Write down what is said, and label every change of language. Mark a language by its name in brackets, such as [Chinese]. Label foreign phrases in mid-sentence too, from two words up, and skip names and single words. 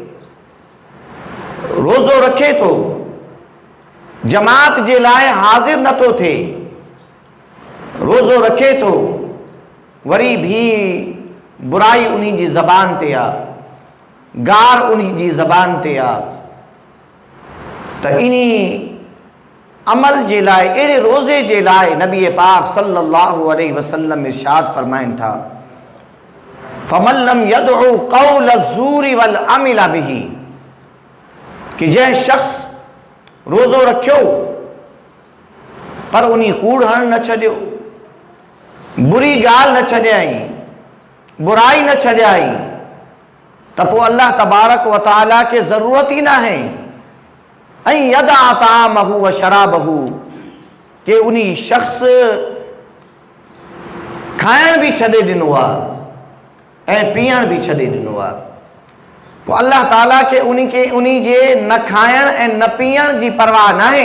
[Sindhi] रोज़ो रखे थो जमात जे लाइ हाज़िर नथो थिए, रोज़ो रखे थो वरी भी बुराई उन्हीं जी ज़बान ते आहे, गार उन्हीं जी ज़बान ते आहे, त इन्ही अमल जे लाइ अहिड़े रोज़े जे लाइ नबी पाक [Arabic] صلى الله عليه وسلم [Sindhi] इरशाद फरमाइनि था [Arabic] فمن لم يدع قول الزور والعمل به, [Sindhi] कि जंहिं शख़्स रोज़ो रखियो पर उन्हीं कूड़ हण न छॾियो, बुरी ॻाल्हि न छॾियाई, बुराई न छॾियाई, त पोइ अल्लाह तबारक व तआला खे ज़रूरत ई न आहे ऐं [Arabic] يدع طعامه وشرابه, [Sindhi] कि उन्हीं शख़्स खाइण बि छॾे ॾिनो आहे ऐं पीअण बि छॾे ॾिनो आहे। पोइ अल्लाह ताला खे उन्हीं जे न खाइण ऐं न पीअण जी परवाह न आहे।